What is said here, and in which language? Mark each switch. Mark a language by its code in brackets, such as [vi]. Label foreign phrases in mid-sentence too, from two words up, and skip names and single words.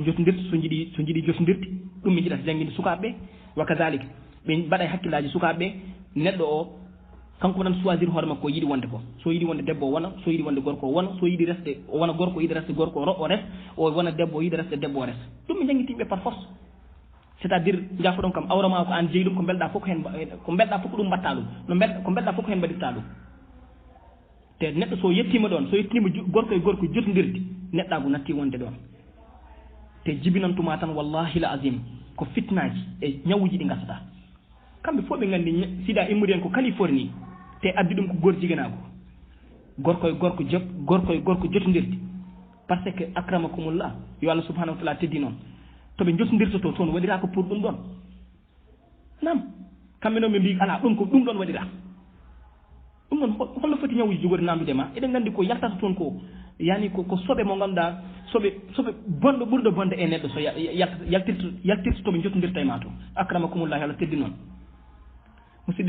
[ff] jotodirta so jiiɗi jotodirti ɗum mi jiɗata jangguinde sukaɓeɓe [ar] وكذلك [ff] ɓe mbaɗa e hakkillaji sukaɓeɓe neɗɗo o kanko wonan choisir hoore makko ko yiɗi wonde ko so yiɗi wonde debbo o wona so yiɗi wonde gorko o wona so yiɗi resde o wona gorko o yiɗi resde gorko o res o wona debbo o yiɗi resde debbo o res ɗum mi jangguitiɓe [fr] par force c' est à dire [ff] jafoɗon kam awrama ko an jeeyi ɗum ko belɗa fof ko ɗum mbatta ɗum ko belɗa fof ko hen mbaɗirta ɗum te neɗɗo so yettima ɗon so yettima gorko e gorko jotodirde neɗɗago natti wonde ɗon te jibinantuma tan [ar] والله العظيم [ff] ko fitnaji e ñawuji ɗi gasata kamɓe fof ɓe gandi sida immudi en ko Californie te addi ɗum ko gorjiguinago gorko e gorko jotodirde [fr] par ce que [ff] akramakumullah yo Allah [ar] سبحانه وتعالى [ff] teddi noon toɓe jotodirta to toon waɗira ko pour ɗum ɗon nam kamɓe noon ɓe mbi ala ɗum ko ɗum ɗon waɗira ɗum ɗon holno foti ñawuji jogori nandude ma eɗen gandi ko yaltata toon ko yani ko soɓe mo ganduɗa soɓe bonɗo ɓurɗo bonde e neɗɗo so yaltirta toɓe jotodirta e ma to akramakumullah Allah teddi noon musidɗo